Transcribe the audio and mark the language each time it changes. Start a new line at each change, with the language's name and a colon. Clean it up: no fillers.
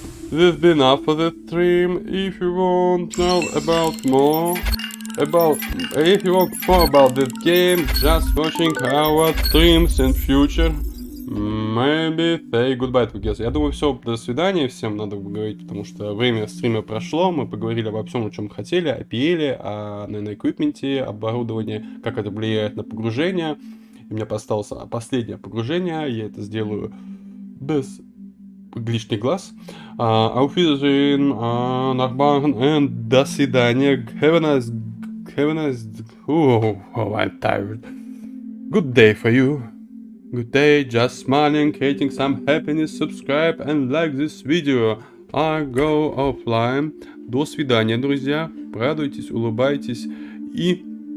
English: This has been enough for the stream. If you want to know about more about this game, just watching our streams in future. Maybe say goodbye together.
Russian: Я думаю, все, до свидания, всем надо говорить, потому что время стрима прошло, мы поговорили обо всем, о чем хотели, о PL, о эквипменте, оборудовании, как это влияет на погружение. И у меня осталось последнее погружение, я это сделаю без лишний глаз.
German: Auf Wiedersehen, Nachbarn,
English: and
Russian: до свидания.
English: Have a nice, oh, I'm tired. Good day for you. Good day, just smiling, creating some happiness, subscribe and like this video. I go offline.
Russian: До свидания, друзья. Радуйтесь, улыбайтесь и